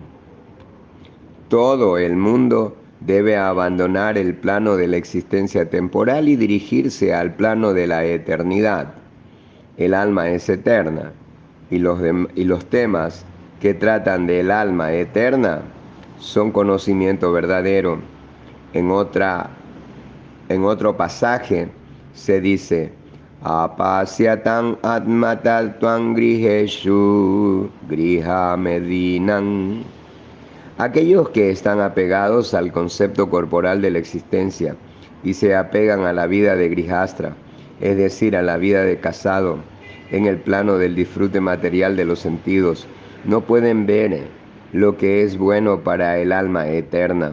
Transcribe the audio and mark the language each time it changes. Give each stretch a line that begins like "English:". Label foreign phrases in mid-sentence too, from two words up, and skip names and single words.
Spanish: Todo el mundo debe abandonar el plano de la existencia temporal y dirigirse al plano de la eternidad. El alma es eterna y los temas que tratan del alma eterna son conocimiento verdadero. En otro pasaje se dice:
Sanskrit: अपश्यतन् आत्मतत्त्वम् ग्रिजेषु गृह मेदिनम्.
Spanish: Aquellos que están apegados al concepto corporal de la existencia y se apegan a la vida de grihastra, es decir, a la vida de casado, en el plano del disfrute material de los sentidos, no pueden ver lo que es bueno para el alma eterna.